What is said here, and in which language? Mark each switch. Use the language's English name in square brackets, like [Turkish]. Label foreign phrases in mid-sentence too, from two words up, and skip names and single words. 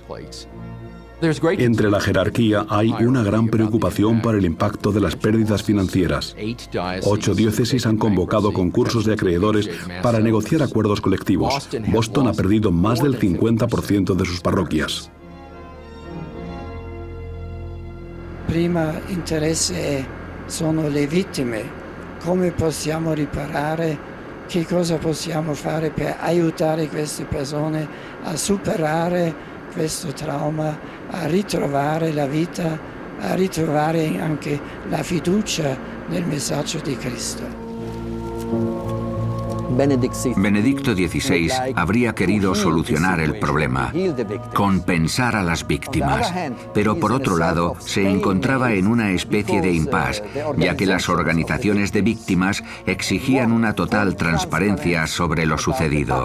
[Spanish] Entre la jerarquía hay una gran preocupación por el impacto de las pérdidas financieras. 8 diócesis han convocado concursos de acreedores para negociar acuerdos colectivos. Boston ha perdido más del 50% de sus parroquias. [Italian] Prima interesse sono le vittime. Come possiamo riparare? Che cosa possiamo fare per aiutare queste persone a superare questo trauma, a ritrovare la vita, a ritrovare anche la fiducia nel messaggio di Cristo. [Spanish] Benedicto XVI habría querido solucionar el problema, compensar a las víctimas, pero por otro lado se encontraba en una especie de impasse, ya que las organizaciones de víctimas exigían una total transparencia sobre lo sucedido.